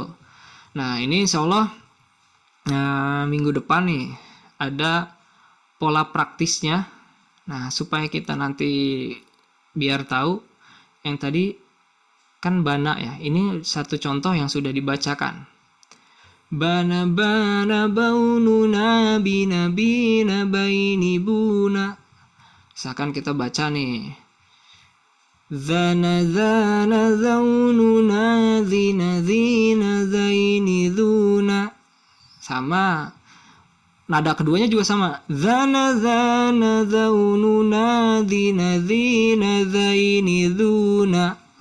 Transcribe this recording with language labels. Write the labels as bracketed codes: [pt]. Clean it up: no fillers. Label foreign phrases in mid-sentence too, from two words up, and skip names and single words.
[id] Nah, ini insyaallah minggu depan nih ada pola praktisnya. Nah, supaya kita nanti biar tahu yang tadi kan bana ya. Ini satu contoh yang sudah dibacakan. Bana baununa bina baini buna. Misalkan kita baca nih. Zana zaununa zina zaini zuna. Sama. Nada keduanya juga sama. Zana zaununa zina zaini zuna.